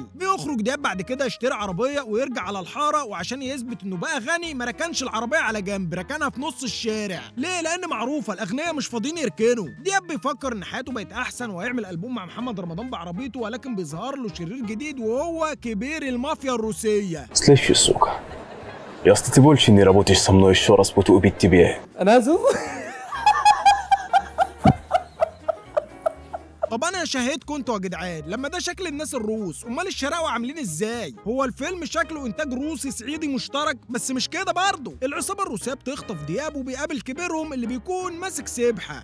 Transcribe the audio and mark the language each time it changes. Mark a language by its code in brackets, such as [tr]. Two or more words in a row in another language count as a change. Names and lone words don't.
[ar] بيخرج دياب بعد كده يشتري عربيه ويرجع على الحاره، وعشان يثبت انه بقى غني ما ركنش العربيه على جنب، ركنها في نص الشارع. ليه؟ لان معروفه الاغنياء مش فاضيين يركنوا. دياب بيفكر ان حياته بقت احسن وهيعمل البوم مع محمد رمضان بعربيته، ولكن بيظهر له شرير جديد وهو كبير المافيا الروسيه. [ru] Следующий, сука. Ясно, ты больше не работаешь со мной, еще раз буду убить тебя. [ar] انا اسف. طب انا شهدكم انتوا يا جدعان، لما ده شكل الناس الروس، امال الشراوه عاملين ازاي؟ هو الفيلم شكله انتاج روسي صعيدي مشترك، بس مش كده برضه. العصابه الروسيه بتخطف دياب وبيقابل كبيرهم اللي بيكون ماسك سبحه.